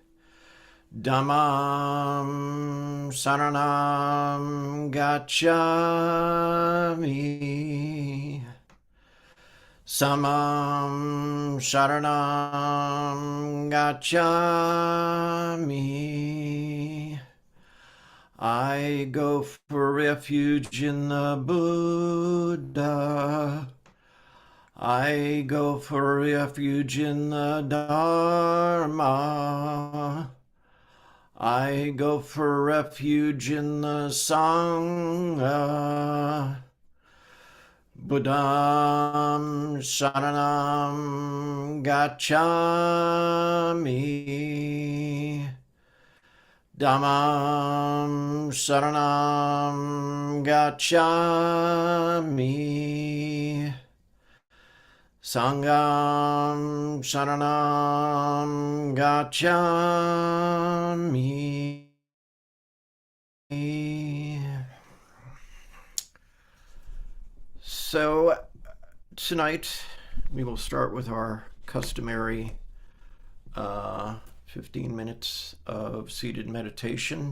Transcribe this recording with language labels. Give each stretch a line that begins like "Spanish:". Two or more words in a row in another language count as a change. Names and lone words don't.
Pali: Dhammam Saranam Gacchami. Samam Saranam Gacchami.
English: I go for refuge in the Buddha. I go for refuge in the Dharma. I go for refuge in the Sangha.
Pali: Buddham Saranam Gacchami. Dhammam Saranam Gacchami. Sangham Saranam Gacchami.
English: So tonight we will start with our customary 15 minutes of seated meditation.